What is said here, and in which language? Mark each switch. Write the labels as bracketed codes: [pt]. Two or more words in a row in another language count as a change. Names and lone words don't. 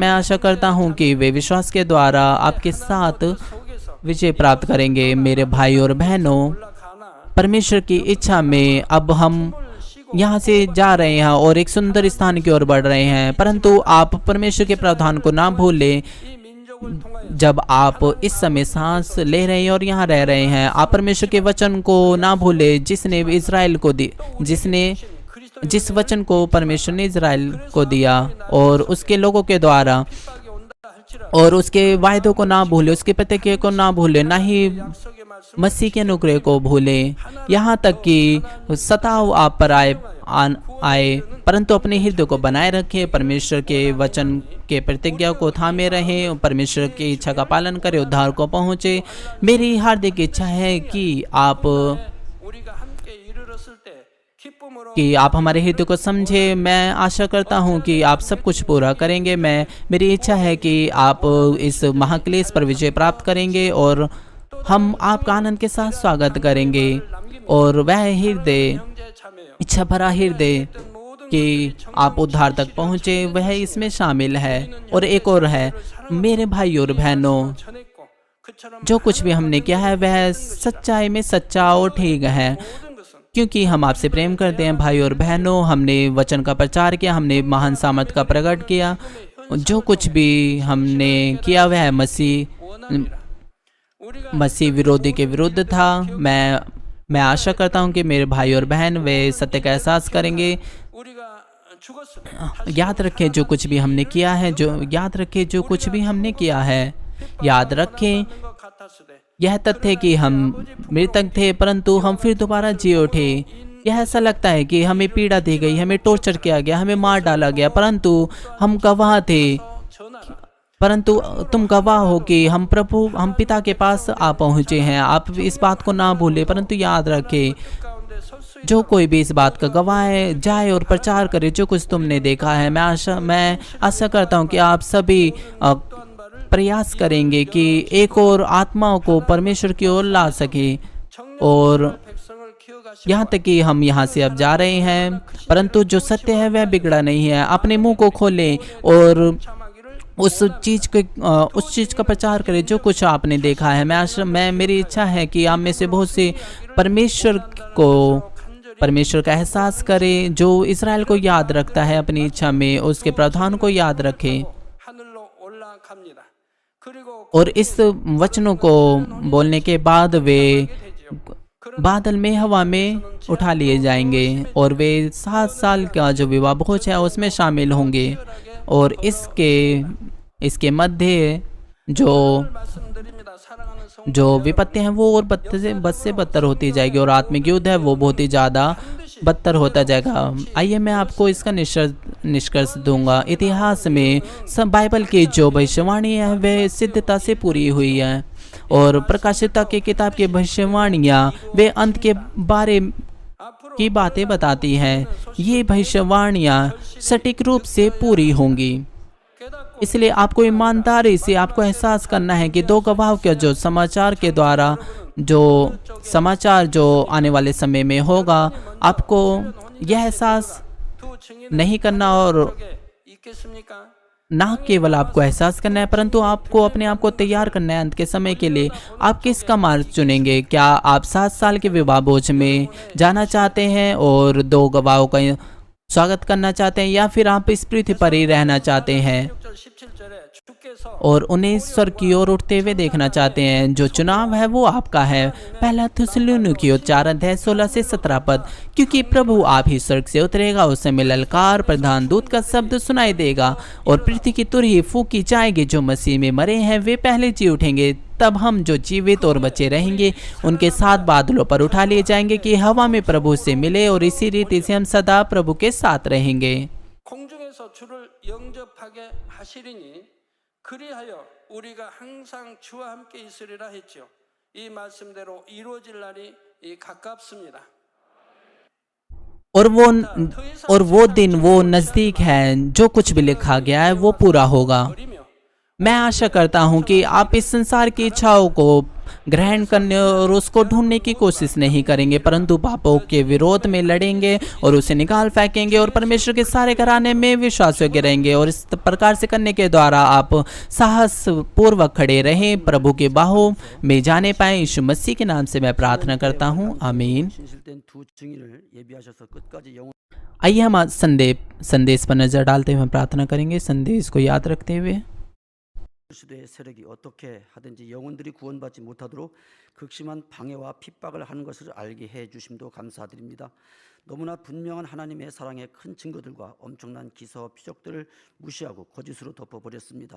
[hi] मैं आशा करता हूं कि वे विश्वास के द्वारा आपके साथ विजय प्राप्त करेंगे। मेरे भाई और बहनों, परमेश्वर की इच्छा में अब हम यहाँ से जा रहे हैं और एक सुंदर स्थान की ओर बढ़ रहे हैं, परंतु आप परमेश्वर के प्रावधान को ना भूलें। [ko] 이 민족을 통하여 [hi] जब आप इस समय सांस ले रहे हैं और यहाँ रह रहे हैं, आप परमेश्वर के वचन को ना भूले जिसने इज़राइल को दी, जिस वचन को परमेश्वर ने इज़राइल को दिया और उसके लोगों के द्वारा, [ko] 핍박이 온다 할지라도 [hi] और उसके वायदों को ना भूले, उसके प्रतिज्ञा को ना भूले, ना ही [ko] 약속의 말씀 [hi] मसीह के अनुग्रह को भूले। यहाँ तक कि सताव आप पर आए, परंतु अपने हृदय को बनाए रखें, परमेश्वर के वचन के प्रतिज्ञा को थामे रहें, परमेश्वर की इच्छा का पालन करें, उद्धार को पहुँचे। मेरी हार्दिक इच्छा है कि [ko] 우리가 함께 이르렀을 때 기쁨으로 [hi] आप हमारे हृदय को समझे। मैं आशा करता हूँ कि आप सब कुछ पूरा करेंगे। मेरी इच्छा है कि आप इस महाक्लेश पर विजय प्राप्त करेंगे और हम आपका आनंद के साथ स्वागत करेंगे। और वह हृदय, [ko] 형제 자매요. [hi] इच्छा भरा हृदय [ko] 모든 [hi] कि आप उद्धार तक पहुँचे, वह इसमें शामिल है। और एक और है, मेरे भाई और बहनों, [ko] 전했고 그처럼 [hi] जो कुछ भी हमने किया है वह सच्चाई में सच्चा और ठीक है, [ko] 모든 것은 [hi] क्योंकि हम आपसे प्रेम करते हैं। भाई और बहनों, हमने वचन का प्रचार किया, हमने महान सामर्थ का प्रकट किया। जो कुछ भी हमने किया वह [ko] 원함이라. 우리가 [hi] मसीह विरोधी के विरुद्ध था। मैं आशा करता हूँ कि मेरे भाई और बहन वे सत्य का एहसास करेंगे। [ko] 우리가 죽었으면 [hi] याद रखें जो कुछ भी हमने किया है, जो कुछ भी हमने किया है, याद रखें [ko] 것 같았으되 [hi] यह तथ्य कि हम मृतक थे परंतु हम फिर दोबारा जी उठे। यह ऐसा लगता है कि हमें पीड़ा दी गई, हमें टॉर्चर किया गया, हमें मार डाला गया, परंतु हम गवाह थे। [ko] 전하라. [hi] परंतु तुम गवाह हो कि हम पिता के पास आ पहुँचे हैं। आप इस बात को ना भूले, परंतु याद रखें [ko] 가운데 설 수 [hi] जो कोई भी इस बात का गवाह है जाए और प्रचार करे जो कुछ तुमने देखा है। मैं आशा करता हूँ कि आप सभी प्रयास करेंगे कि एक और आत्माओं को परमेश्वर की ओर ला सके। और [ko] 백성을 키워가시고 [hi] यहाँ तक कि हम यहाँ से अब जा रहे हैं, परंतु जो सत्य है वह बिगड़ा नहीं है। अपने मुंह को खोलें और [ko] 참하기를 [hi] उस चीज़ का प्रचार करें जो कुछ आपने देखा है। मेरी इच्छा है कि आप में से बहुत से परमेश्वर का एहसास करें, जो इज़राइल को याद रखता है अपनी इच्छा में, उसके प्रावधान को याद रखें। [ko] 하늘로 올라갑니다. 그리고 [hi] और इस वचनों को बोलने के बाद वे बादल में, हवा में उठा लिए जाएंगे और वे 7 साल का जो विवाह भोज है उसमें शामिल होंगे। और इसके मध्य [ko] 말씀드립니다. 사랑하는 성 [hi] जो विपत्ति हैं वो और बद से बदतर होती जाएगी और आत्मिक युद्ध है वो बहुत ही ज़्यादा बदतर होता जाएगा। आइए मैं आपको इसका निष्कर्ष दूंगा। इतिहास में सब बाइबल की जो भविष्यवाणी है वह सिद्धता से पूरी हुई है और प्रकाशिता की किताब की भविष्यवाणियाँ वे अंत के बारे [ko] 앞으로 [hi] की बातें बताती हैं। ये भविष्यवाणियाँ सटीक रूप से पूरी होंगी। [ko] 깨닫고 [hi] इसलिए आपको ईमानदारी से आपको एहसास करना है कि दो गवाहों के जो समाचार के द्वारा जो समाचार जो आने वाले समय में होगा, आपको यह एहसास [ko] 두 증인은 [hi] नहीं करना और [ko] 있겠습니까? [hi] ना केवल आपको एहसास करना है परंतु आपको अपने आप को तैयार करना है अंत के समय के लिए। आप किसका मार्ग चुनेंगे? क्या आप 7 साल के विवाह भोज में जाना चाहते हैं और 2 गवाहों का स्वागत करना चाहते हैं, या फिर आप इस पृथ्वी पर ही रहना चाहते हैं [ko] 16절 17절에 주께서 [hi] और उन्हें स्वर्ग की ओर उठते हुए देखना चाहते हैं? जो चुनाव है वो आपका है। पहला थिस्सलुनीकियों 4:16 से 17 पद। क्योंकि प्रभु आप ही स्वर्ग से उतरेगा, उस समय ललकार, प्रधान दूत का शब्द सुनाई देगा और पृथ्वी की तुरही फूकी जाएगी। जो मसीह में मरे हैं वे पहले जी उठेंगे, तब हम जो जीवित और बचे रहेंगे उनके साथ बादलों पर उठा लिए जाएंगे कि हवा में प्रभु से मिले और इसी रीति से हम सदा प्रभु के साथ रहेंगे। [ko] 공중에서 주를 영접하게 하시리니 그리하여 우리가 항상 주와 함께 있으리라 했죠. 이 말씀대로 이루어질 날이 가깝습니다. [hi] और वो दिन वो नज़दीक है, जो कुछ भी लिखा गया है वो पूरा होगा। [ko] 버리며 [hi] मैं आशा करता हूँ कि आप इस संसार की इच्छाओं को ग्रहण करने और उसको ढूंढने की कोशिश नहीं करेंगे, परंतु पापों के विरोध में लड़ेंगे और उसे निकाल फेंकेंगे और परमेश्वर के सारे घराने में विश्वास योग्य रहेंगे। और इस प्रकार से करने के द्वारा आप साहस पूर्वक खड़े रहें, प्रभु के बाहों में जाने पाए। यीशु मसीह के नाम से मैं प्रार्थना करता हूँ, आमीन। [ko] 진실된 두 증인을 예비하셔서 끝까지 영원 [hi] आइए हम आज संदेश पर नजर डालते हुए प्रार्थना करेंगे, संदेश को याद रखते हुए। [ko] 시대의 세력이 어떻게 하든지 영혼들이 구원받지 못하도록 극심한 방해와 핍박을 하는 것을 알게 해 주심도 감사드립니다. 너무나 분명한 하나님의 사랑의 큰 증거들과 엄청난 기사와 표적들을 무시하고 거짓으로 덮어버렸습니다.